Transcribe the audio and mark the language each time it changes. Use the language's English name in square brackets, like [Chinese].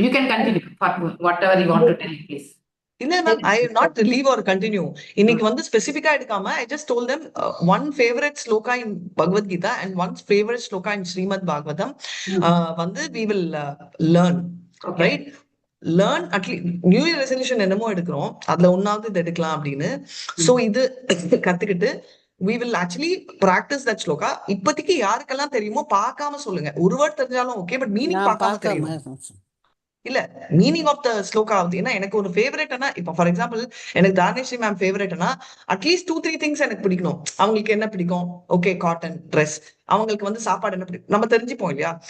[English] You can continue for whatever you want to tell me, please. [Tamil] இல்ல ma'am, [English] I will not leave or continue. [Tamil] இன்னைக்கு வந்து ஸ்பெசிபிக்கா எடுக்காம [English] I just told them one favorite sloka in Bhagavad Gita and one favorite sloka in Srimad Bhagavatam வந்து we will learn. Right? Learn at least new year resolution [Tamil] என்னமோ எடுக்கிறோம், அதுல ஒன்னாவது இது எடுக்கலாம் அப்படின்னு. சோ இது கத்துக்கிட்டு [English] we will actually practice that sloka. [Tamil] இப்போதைக்கு யாருக்கெல்லாம் தெரியுமோ பார்க்காம சொல்லுங்க. ஒரு வேர்ட் தெரிஞ்சாலும் ஓகே, பட் மீனிங் பார்க்காம தெரியும் இல்ல. [English] meaning of the sloka [Tamil] ஆகுது. ஏன்னா எனக்கு ஒரு ஃபேவரட்னா, இப்போ [English] for example [Tamil] எனக்கு தானேஸ்வரி மேம் ஃபேவரட்னா அட்லீஸ்ட் 2-3 திங்ஸ் எனக்கு பிடிக்கணும். அவங்களுக்கு என்ன பிடிக்கும், ஓகே காட்டன் ட்ரெஸ், அவங்களுக்கு வந்து சாப்பாடு என்ன பிடிக்கும் நம்ம தெரிஞ்சுப்போம் இல்லையா.